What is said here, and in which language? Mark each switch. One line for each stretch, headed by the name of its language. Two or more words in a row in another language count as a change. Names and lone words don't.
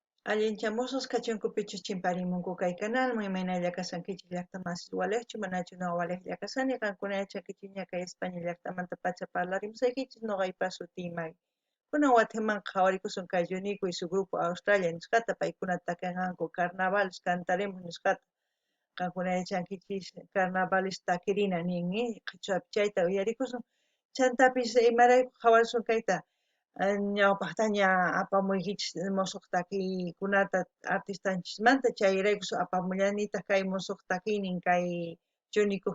Quechua: Allinchamusos kachunkupichus chimparimunku kay canalman imaynalla kasankichik llaqtamansis waleqchu manachu no waleqlla kasani qankuna chakichik ña España llaqtamanta pacha parlarimusaykichis noqaypa sutiy Maggie. Kunan Guatemalqa qhawarikusun kay Yunico
Spanish: y su grupo
Quechua: Australia nisqata paykuna takinqanku carnavales cantaremos nisqata qankuna chankichis carnavales taquirina ninmi qhichwapi chayta uyarikusun chantapis imarayku qhawarisun kayta ñawpaqta ña apamuykichis musuq takikunata artistanchismanta chayraykus apamullanitaq kay musuq takiynin kay Junicuq